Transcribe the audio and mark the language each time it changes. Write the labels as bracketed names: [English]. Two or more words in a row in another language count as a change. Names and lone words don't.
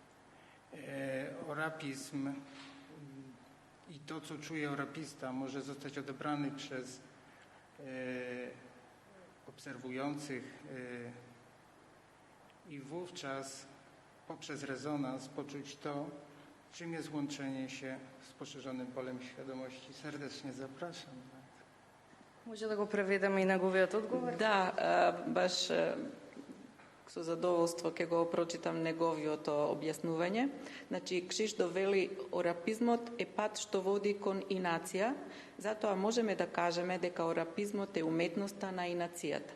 [Polish] Orapizm i to, co czuje orapista, może zostać odebrany przez obserwujących i wówczas poprzez rezonans poczuć to, czym jest łączenie się z poszerzonym polem świadomości. Serdecznie zapraszam. [Macedonian] Може да го преведеме и неговиот одговор? Да, баш со задоволство ќе го прочитам неговиот објаснување. Значи, Кшишто вели, орапизмот е пат што води кон инација, затоа можеме да кажеме дека орапизмот е уметноста на инацијата.